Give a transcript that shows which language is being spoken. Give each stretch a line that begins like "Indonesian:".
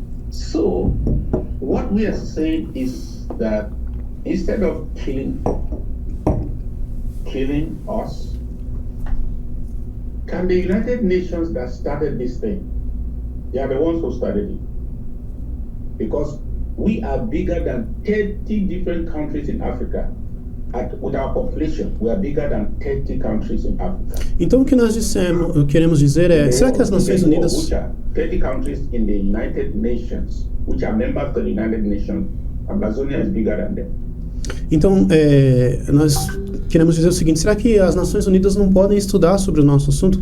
English: So, what we are saying is that instead of killing us, can the United Nations that started this thing, they are the ones who started it. Because we are bigger than 30 different countries in Africa. With our population, we are bigger than 30 countries in Africa.
Portuguese: Então o que nós queremos dizer é, será que as Nações Unidas...
English: 30 countries in the United Nations, which are members of the United Nations, Amazonia is bigger than them.
Portuguese: Então, nós queremos dizer o seguinte, será que as Nações Unidas não podem estudar sobre o nosso assunto?